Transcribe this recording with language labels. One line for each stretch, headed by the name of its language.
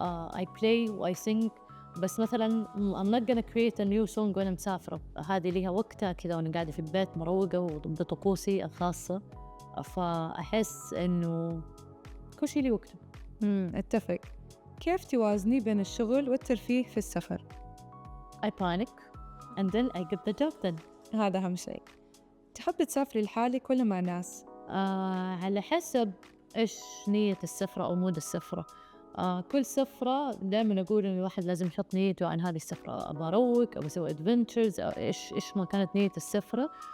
English: I play
Arabic: و
English: I sing،
Arabic: بس مثلا
English: I'm not gonna create a new song
Arabic: وأنا مسافرة، هذه ليها وقتها كذا وأنا قاعدة في البيت مروقة وضد طقوسي الخاصة، فأحس إنه كل شيء لي وقته. أتفق. كيف توازني بين الشغل والترفيه في السفر؟
English: I panic and then I get the job done.
Arabic: هذا أهم شيء. تحب تسافري لحالك ولا مع ناس؟ على حسب إيش نية السفرة أو مود السفرة. كل سفرة دائما أقول إن الواحد لازم يحط نيته عن هذه السفرة، أبغى أروق، أبغى أسوي أدفنتشرز، أو إيش ما كانت نية السفرة.